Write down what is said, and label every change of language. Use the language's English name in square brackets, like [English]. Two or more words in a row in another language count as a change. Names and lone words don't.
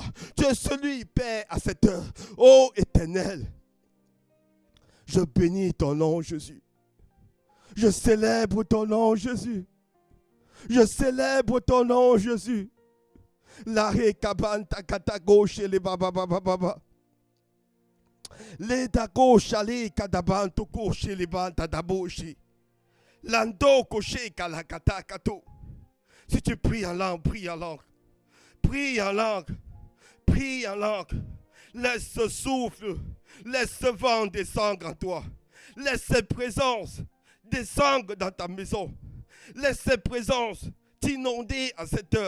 [French] Tu es celui, Père, à cette heure. Ô Éternel, je bénis ton nom, Jésus. Je célèbre ton nom, Jésus. Je célèbre ton nom, Jésus. La rekabanta katago chez les baba baba baba. Les dago chali kadabanto ko chez les banta daboshi. Lando koché kalakata kato. Si tu pries en langue, prie en langue. Prie en langue. Prie en langue. Laisse ce souffle. Laisse ce vent descendre en toi. Laisse cette présence descendre dans ta maison. Laisse cette présence t'inonder à cette heure.